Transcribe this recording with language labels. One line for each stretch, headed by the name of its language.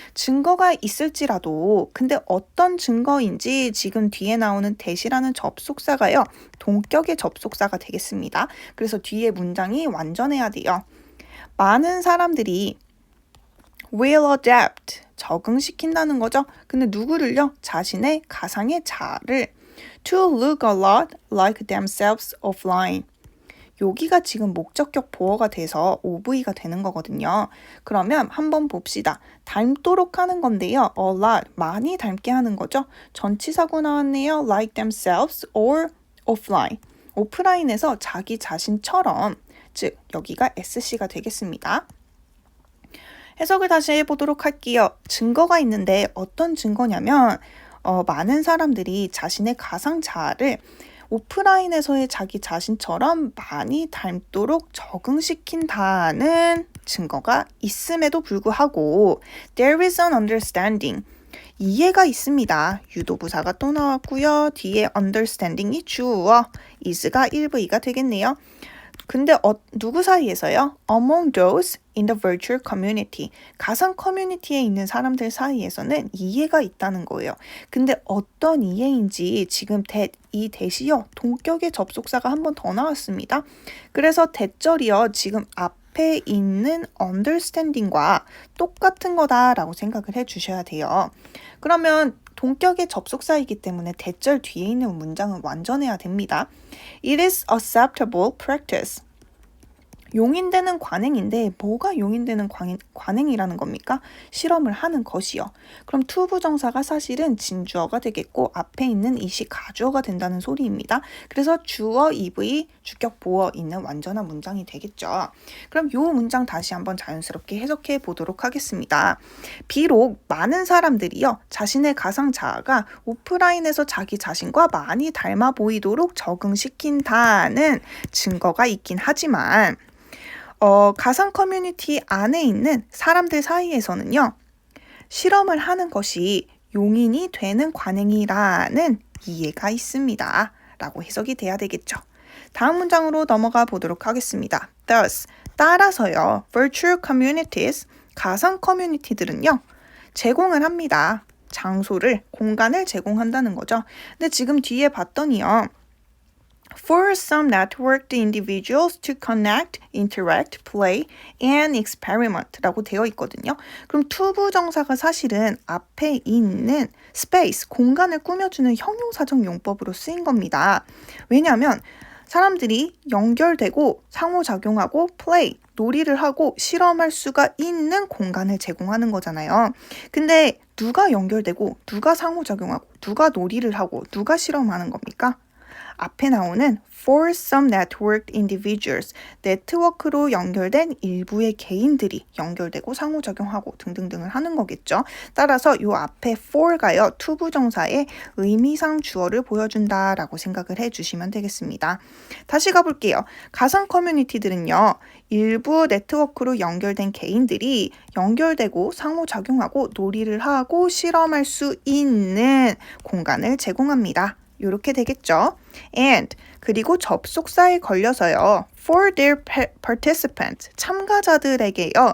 Korean: 증거가 있을지라도 근데 어떤 증거인지 지금 뒤에 나오는 that이라는 접속사가요. 동격의 접속사가 되겠습니다. 그래서 뒤에 문장이 완전해야 돼요. 많은 사람들이
English: will adapt,
Korean: 적응시킨다는 거죠. 근데 누구를요? 자신의 가상의 자아를
English: to look a lot like themselves offline.
Korean: 여기가 지금 목적격 보어가 돼서 OV가 되는 거거든요. 그러면 한번 봅시다. 닮도록 하는 건데요. a lot, 많이 닮게 하는 거죠. 전치사구 나왔네요.
English: like themselves or offline.
Korean: 오프라인에서 자기 자신처럼, 즉 여기가 SC가 되겠습니다. 해석을 다시 해보도록 할게요. 증거가 있는데 어떤 증거냐면 많은 사람들이 자신의 가상 자아를 오프라인에서의 자기 자신처럼 많이 닮도록 적응시킨다는 증거가 있음에도 불구하고
English: there is an understanding.
Korean: 이해가 있습니다. 유도부사가 또 나왔고요. 뒤에 understanding이 주어, is가 1V가 되겠네요. 근데 누구 사이에서요?
English: Among those in the virtual community.
Korean: 가상 커뮤니티에 있는 사람들 사이에서는 이해가 있다는 거예요. 근데 어떤 이해인지 지금 이 that이요. 동격의 접속사가 한 번 더 나왔습니다. 그래서 that절이요. 지금 앞에 있는 understanding과 똑같은 거다라고 생각을 해주셔야 돼요. 그러면 동격의 접속사이기 때문에 that절 뒤에 있는 문장은 완전해야 됩니다.
English: It is acceptable practice.
Korean: 용인되는 관행인데 뭐가 용인되는 관행이라는 겁니까? 실험을 하는 것이요. 그럼 to 부정사가 사실은 진주어가 되겠고 앞에 있는 it이 가주어가 된다는 소리입니다. 그래서 주어, EV, 주격, 보어 있는 완전한 문장이 되겠죠. 그럼 이 문장 다시 한번 자연스럽게 해석해 보도록 하겠습니다. 비록 많은 사람들이요. 자신의 가상 자아가 오프라인에서 자기 자신과 많이 닮아 보이도록 적응시킨다는 증거가 있긴 하지만 가상 커뮤니티 안에 있는 사람들 사이에서는요. 실험을 하는 것이 용인이 되는 관행이라는 이해가 있습니다. 라고 해석이 돼야 되겠죠. 다음 문장으로 넘어가 보도록 하겠습니다.
English: Thus,
Korean: 따라서요.
English: Virtual communities,
Korean: 가상 커뮤니티들은요. 제공을 합니다. 장소를, 공간을 제공한다는 거죠. 근데 지금 뒤에 봤더니요.
English: For some networked individuals to connect, interact, play, and experiment
Korean: 라고 되어 있거든요. 그럼 투부정사가 사실은 앞에 있는 space, 공간을 꾸며주는 형용사적 용법으로 쓰인 겁니다. 왜냐하면 사람들이 연결되고 상호작용하고 play, 놀이를 하고 실험할 수가 있는 공간을 제공하는 거잖아요. 근데 누가 연결되고 누가 상호작용하고 누가 놀이를 하고 누가 실험하는 겁니까? 앞에 나오는
English: for some networked individuals,
Korean: 네트워크로 연결된 일부의 개인들이 연결되고 상호작용하고 등등등을 하는 거겠죠. 따라서 이 앞에 for가요, 투부정사의 의미상 주어를 보여준다라고 생각을 해주시면 되겠습니다. 다시 가볼게요. 가상 커뮤니티들은요, 일부 네트워크로 연결된 개인들이 연결되고 상호작용하고 놀이를 하고 실험할 수 있는 공간을 제공합니다. 이렇게 되겠죠. And 그리고 접속사에 걸려서요.
English: For their participants
Korean: 참가자들에게요.